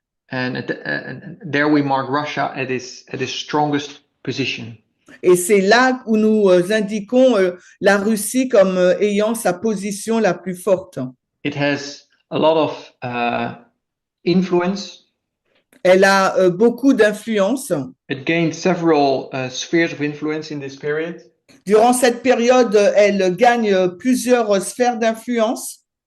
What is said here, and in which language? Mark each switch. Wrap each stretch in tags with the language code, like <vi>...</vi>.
<en>And there we mark Russia at its strongest position.</en> <fr>Et c'est là où nous indiquons la Russie comme ayant sa position la plus forte.</fr> <en>It has a lot of influence.</en> <fr>Elle a beaucoup d'influence.</fr> <en>It gained several spheres of influence in this period.</en> <fr>Durant cette période, elle gagne plusieurs sphères d'influence.</fr>